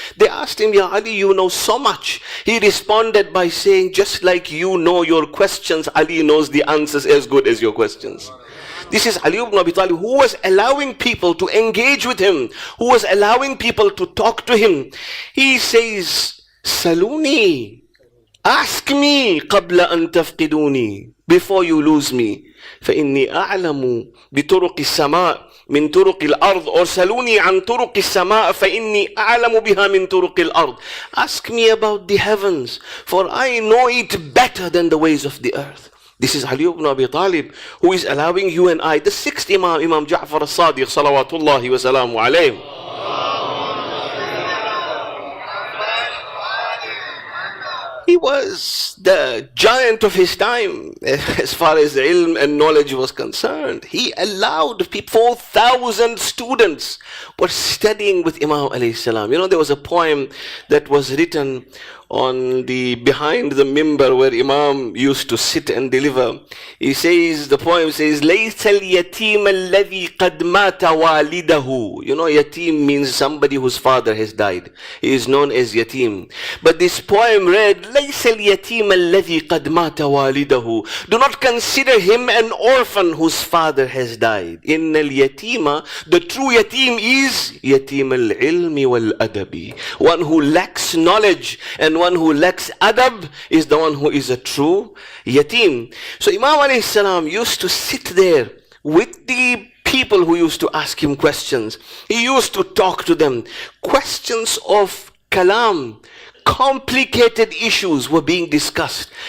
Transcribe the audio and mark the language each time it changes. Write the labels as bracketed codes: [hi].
[en] They asked him, Ya Ali, you know so much. He responded by saying, just like you know your questions, Ali knows the answers as good as your questions. This is Ali ibn Abi Talib, who was allowing people to engage with him, who was allowing people to talk to him. He says, Saluni, ask me [ar] قبل أن تفقدوني, [en] before you lose me. [ar] فإني أعلم بطرق السماء من طرق الأرض, [en] or [ar] سلوني عن طرق السماء فإني أعلم بها من طرق الأرض. [en] Ask me about the heavens, for I know it better than the ways of the earth. This is Ali ibn Abi Talib, who is allowing you and I, the sixth Imam, Imam Ja'far al-Sadiq salawatullahi wa salamu alayhi. He was the giant of his time as far as ilm and knowledge was concerned. He allowed 4,000 students were studying with Imam alayhi salam. You know, there was a poem that was written on the behind the mimbar where Imam used to sit and deliver. He says, the poem says, [ar] لَيْسَ الْيَتِيمَ الَّذِي قَدْ مَاتَ وَالِدَهُ. [en] You know, yatim means somebody whose father has died. He is known as yatim. But this poem read, [ar] لَيْسَ الْيَتِيمَ الَّذِي قَدْ مَاتَ وَالِدَهُ. [en] Do not consider him an orphan whose father has died. [ar] إِنَّ الْيَتِيمَ, [en] the true yatim is [ar] يَتِيمَ الْعِلْمِ وَالْأَدَبِ. [en] One who lacks knowledge and one who lacks adab is the one who is a true yatim. So Imam alayhi salam used to sit there with the people who used to ask him questions. He used to talk to them. Questions of kalam, complicated issues were being discussed.